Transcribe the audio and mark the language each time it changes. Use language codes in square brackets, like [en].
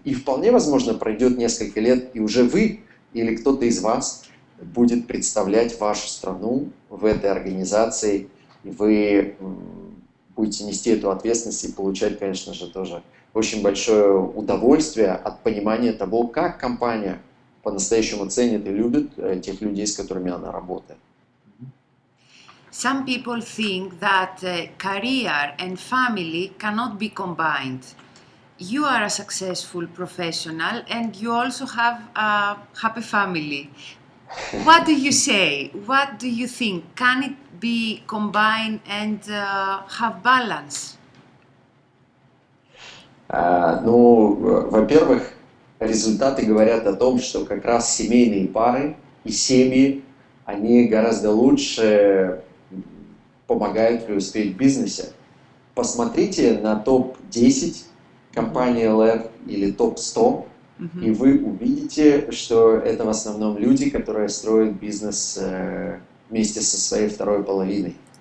[ru] И вполне возможно пройдет несколько лет, и уже вы или кто-то из вас будет представлять вашу страну в этой организации, и вы будете нести эту ответственность и получать, конечно же, тоже очень большое удовольствие от понимания того, как компания по-настоящему ценит и любит тех людей, с которыми она работает. [en] Some people think that career and family cannot be combined. You are a successful professional and you also have a happy family. What do you say? What do you think? Can it be combined and have balance? [ru] Во-первых, результаты говорят о том, что как раз семейные пары и семьи, они гораздо лучше помогают преуспеть в бизнесе. Посмотрите на топ-10 компании ЛР или топ-100, и вы увидите, что это в основном люди, которые строят бизнес вместе со своей второй половиной.